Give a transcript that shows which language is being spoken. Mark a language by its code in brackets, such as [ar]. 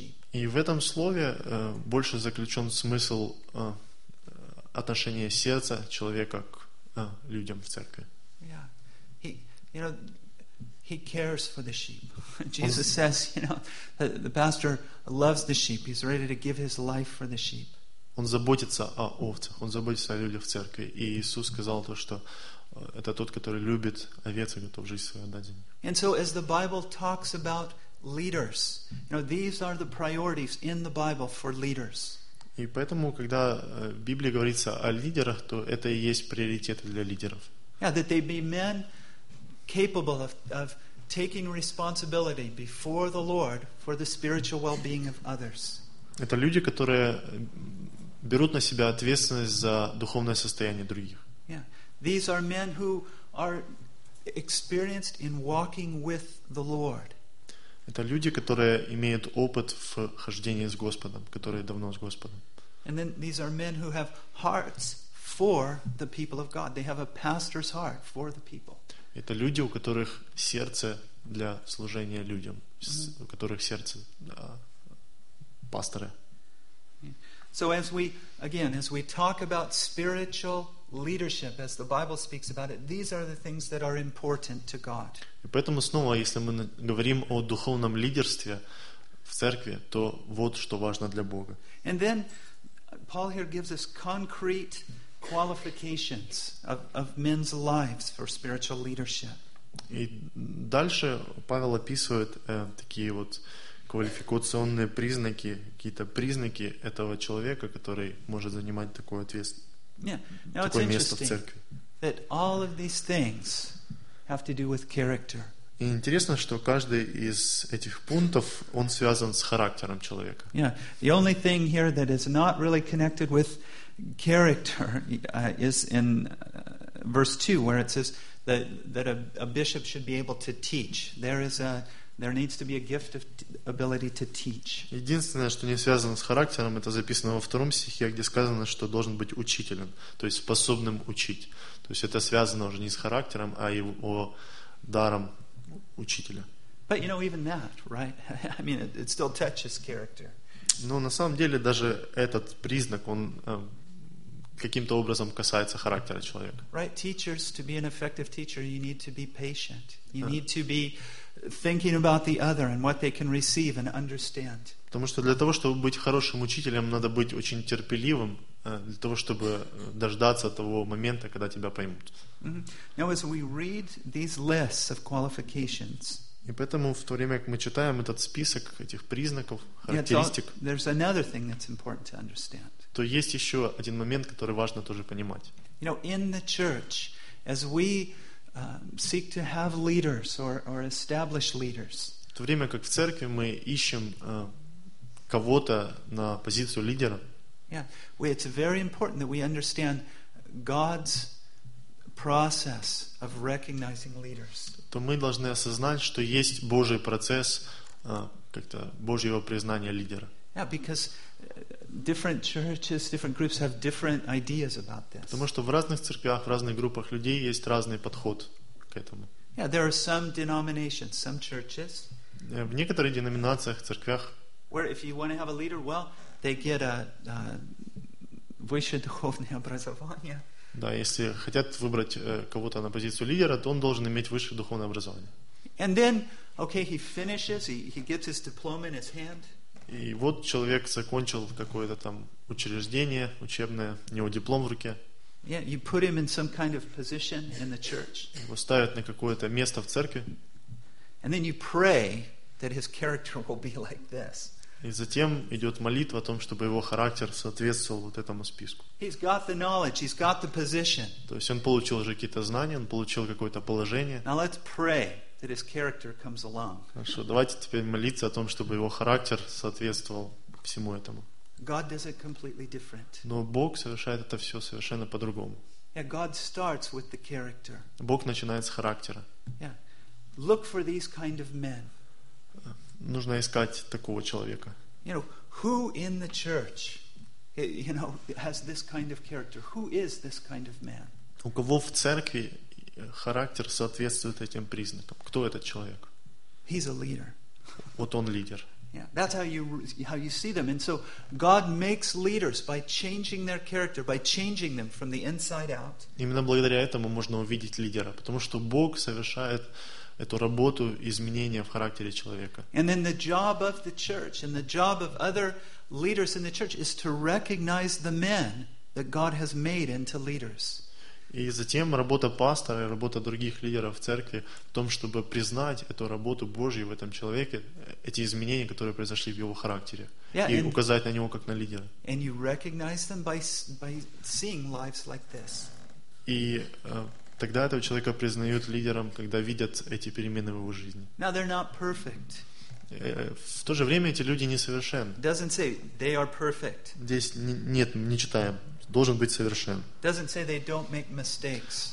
[ru] И в этом слове больше заключен смысл отношения сердца человека к людям в церкви. [en] He cares for the sheep. Jesus says, you know, the pastor loves the sheep. He's ready to give his life for the sheep. [ru] Он заботится о овцах. Он заботится о людях в церкви. И Иисус сказал то, что это тот, который любит овец и готов жизнь свою отдать за них. [en] And so as the Bible talks about leaders. You know, these are the priorities in the Bible for leaders. [ru] И поэтому, когда в Библии говорится о лидерах, то это и есть приоритеты для лидеров. [en] Yeah, that they be men capable of taking responsibility before the Lord for the spiritual well-being of others. [ru] Это люди, которые берут на себя ответственность за духовное состояние других. [en] Yeah. These are men who are experienced in walking with the Lord. [ru] Это люди, которые имеют опыт в хождении с Господом, которые давно с Господом. [en] And then these are men who have hearts for the people of God. They have a pastor's heart for the people. [ru] Это люди, у которых сердце для служения людям, mm-hmm. у которых сердце пастора. [en] So as we again, as we talk about spiritual leadership, as the Bible speaks about it, these are the things that are important to God. [ru] И поэтому снова, если мы говорим о духовном лидерстве в церкви, то вот что важно для Бога. [en] And then Paul here gives us concrete qualifications of men's lives for spiritual leadership. [ru] И дальше Павел описывает такие вот квалификационные признаки, какие-то признаки этого человека, который может занимать такую ответственность. [en] Yeah. Now it's interesting that all of these things have to do with character. [ru] И интересно, что каждый из этих пунктов он связан с характером человека. [en] Yeah. The only thing here that is not really connected with character is in verse 2, where it says that a bishop should be able to teach. There needs to be a gift of ability to teach. [ru] Единственное, что не связано с характером, это записано во втором стихе, где сказано, что должен быть учителем, то есть способным учить. То есть это связано уже не с характером, а его даром учителя. [en] But you know even that, right? I mean, it still touches character. [ru] Но на самом деле даже этот признак, он каким-то образом касается характера человека. [en] Right, teachers, to be an effective teacher, you need to be patient. You need to be thinking about the other and what they can receive and understand. [ru] Потому что для того, чтобы быть хорошим учителем, надо быть очень терпеливым, для того, чтобы дождаться того момента, когда тебя поймут. Mm-hmm. [en] Now, as we read these lists of qualifications, [ru] и поэтому в то время, как мы читаем этот список этих признаков, характеристик, [en] there's another thing that's important to understand. [ru] То есть еще один момент, который важно тоже понимать. [en] You know, in the church, as we seek to have leaders or establish leaders. [ru] В то время как в церкви мы ищем кого-то на позицию лидера. [en] Yeah, it's very important that we understand God's process of recognizing leaders. [ru] То мы должны осознать, что есть Божий процесс как-то Божьего признания лидера. [en] Yeah, because different churches, different groups have different ideas about this. [ru] Потому что в разных церквях, в разных группах людей есть разный подход к этому. [en] Yeah, there are some denominations, some churches. [ru] В некоторых деноминациях, церквях. [en] Where if you want to have a leader, well, they get a [ru] высшее духовное образование. Да, если хотят выбрать кого-то на позицию лидера, то он должен иметь высшее духовное образование. [en] And then, okay, he finishes, he gets his diploma in his hand. [ru] И вот человек закончил какое-то там учреждение учебное, у него диплом в руке. [en] Yeah, you put him in some kind of position in the church. [ru] Его ставят на какое-то место в церкви. [en] And then you pray that his character will be like this. [ru] И затем идет молитва о том, чтобы его характер соответствовал вот этому списку. [en] He's got the knowledge, he's got the position. [ru] То есть он получил уже какие-то знания, он получил какое-то положение. [en] Now let's pray that his character comes along. [ru] Хорошо, давайте теперь молиться о том, чтобы его характер соответствовал всему этому. [en] God does it completely different. [ru] Но Бог совершает это все совершенно по-другому. [en] Yeah, God starts with the character. [ru] Бог начинает с характера. [en] Yeah. Look for these kind of men. [ru] Нужно искать такого человека. [en] You know, who in the church, you know, has this kind of character? Who is this kind of man? [ru] У кого в церкви характер соответствует этим признакам? Кто этот человек? [en] He's a leader. [ru] Вот он лидер. [en] Yeah, that's how you see them. And so God makes leaders by changing their character, by changing them from the inside out. [ru] Именно благодаря этому можно увидеть лидера, потому что Бог совершает эту работу изменения в характере человека. [en] And then the job of the church and the job of other leaders in the church is to recognize the men that God has made into leaders. [ru] И затем работа пастора и работа других лидеров в церкви в том, чтобы признать эту работу Божью в этом человеке, эти изменения, которые произошли в его характере, [en] yeah, [ru] и указать на него как на лидера. [en] And you recognize them by seeing lives like this. [ru] И тогда этого человека признают лидером, когда видят эти перемены в его жизни. [en] Now they're not perfect. [ru] В то же время эти люди несовершенны. [en] Doesn't say they are perfect. [ru] Здесь нет, не читаем. Должен быть совершен. [en] Doesn't say they don't make mistakes.